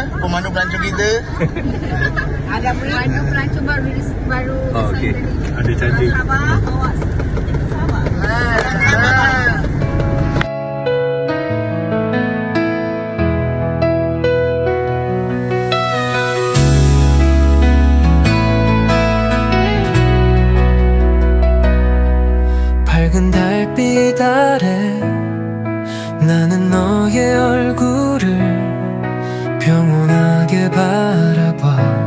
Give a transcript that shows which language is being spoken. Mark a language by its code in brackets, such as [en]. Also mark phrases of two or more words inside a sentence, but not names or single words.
[ms] Pemandu pelancong kita. Ada pemandu pelancong baru Okey. Ada cantik. Sabah, awak Sabah. [ko] 밝은 달빛 아래 나는 너의 얼굴을 평온하게 바라봐.